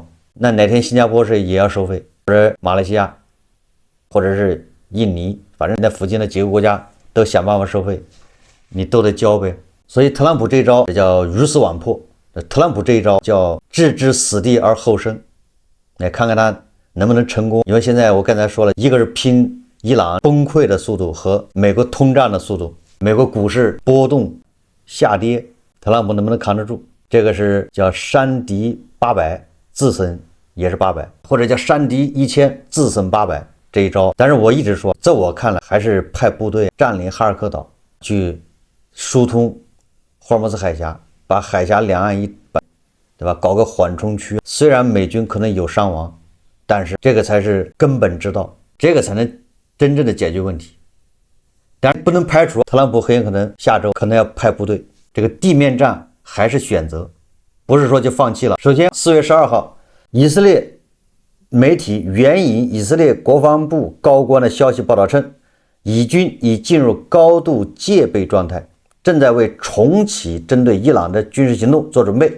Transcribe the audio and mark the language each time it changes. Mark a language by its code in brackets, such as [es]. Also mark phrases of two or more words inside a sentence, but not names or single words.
[zh] 那哪天新加坡是也要收費，或者馬來西亞，或者是印尼，反正那附近的幾個國家都想辦法收費，你都得交唄。所以特朗普這一招這叫魚死網破，特朗普這一招叫置之死地而後生。來看看他能不能成功。因為現在我剛才說了，一個是拼伊朗崩潰的速度和美國通脹的速度，美國股市波動下跌，特朗普能不能扛得住？這個是叫伤敌800，自損也是800，或者叫傷敵1000，自損800。這一招。但是我一直說，在我看来，還是派部队占領哈尔科島，去疏通霍尔木茲海峽，把海峡两岸一掰，对吧？搞個緩冲区。虽然美軍可能有傷亡，但是這個才是根本之道，這個才能真正的解決問題。但是不能排除特朗普很有可能下周可能要派部队，這個地面戰還是選擇，不是說就放棄了。首先，4月12號，以色列媒體援引以色列國防部高官的消息報道稱，以軍已進入高度戒備狀態，正在為重啟針對伊朗的軍事行動做準備。